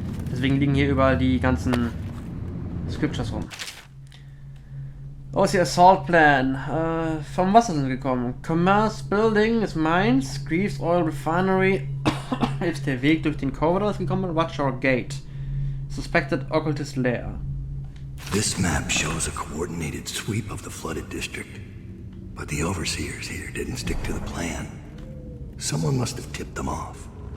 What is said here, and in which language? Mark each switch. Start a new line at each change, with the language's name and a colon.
German: Deswegen liegen hier überall die ganzen Scriptures rum. Oh, ist hier Assault Plan. Vom Wasser sind wir gekommen.
English: Commerce Building is Mines.
German: Greaves Oil Refinery ist der Weg durch den Corridor gekommen.
English: Watchtower Gate. Suspected Occultist Lair. This map shows a coordinated sweep of the flooded district. But the overseers here didn't stick to the plan. Someone must have tipped them off.